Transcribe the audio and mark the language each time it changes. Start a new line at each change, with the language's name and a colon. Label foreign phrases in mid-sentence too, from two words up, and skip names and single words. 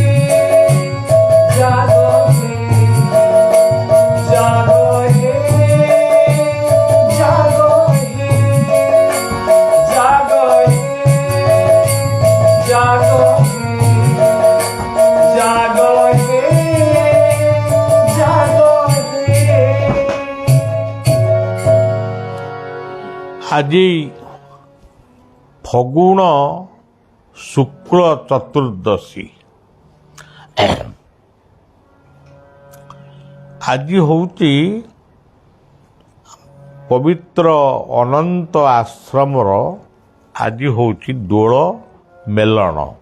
Bangla: জাগো হে জাগো হে জাগো হে জাগো হে জাগো হে জাগো হে জাগো হে।
Odia: ଆଜି ଫଗୁଣ ଶୁକ୍ଳ ଚତୁର୍ଦ୍ଦଶୀ। ଆଜି ହେଉଛି ପବିତ୍ର ଅନନ୍ତ ଆଶ୍ରମର ଆଜି ହେଉଛି ଦୋଳ ମେଲଣ।